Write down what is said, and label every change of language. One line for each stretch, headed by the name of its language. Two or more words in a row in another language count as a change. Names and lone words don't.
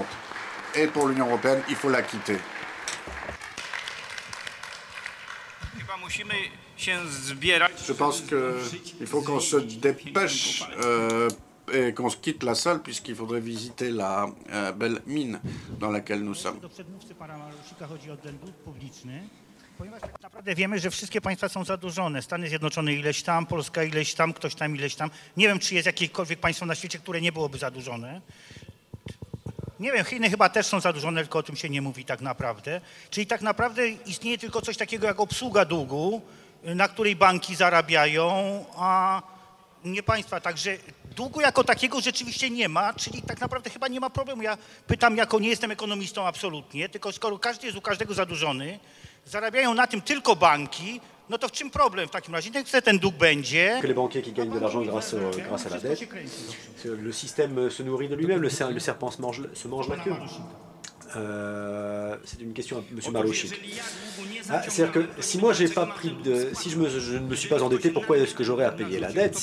French: Et pour l'Union européenne, il faut la quitter. Je pense qu'il faut qu'on se dépêche et qu'on quitte la salle, puisqu'il faudrait visiter la belle mine dans laquelle nous sommes.
Polish: Ponieważ tak naprawdę wiemy, że wszystkie państwa są zadłużone. Stany Zjednoczone ileś tam, Polska ileś tam, ktoś tam ileś tam. Nie wiem, czy jest jakiekolwiek państwo na świecie, które nie byłoby zadłużone. Nie wiem, Chiny chyba też są zadłużone, tylko o tym się nie mówi tak naprawdę. Czyli tak naprawdę istnieje tylko coś takiego jak obsługa długu, na której banki zarabiają, a nie państwa. Także długu jako takiego rzeczywiście nie ma, czyli tak naprawdę chyba nie ma problemu. Ja pytam, nie jestem ekonomistą absolutnie, tylko skoro każdy jest u każdego zadłużony, zarabiają na tym tylko banki, no to w czym problem w takim razie? Niech ten dług będzie.
French: Que les banquiers qui gagnent de l'argent grâce à la dette, le système se nourrit de lui-même, le serpent se mange la queue. C'est une question à M. Marouchik. C'est-à-dire que si moi j'ai pas pris si je ne me suis pas endetté, pourquoi est-ce que j'aurais à payer la dette?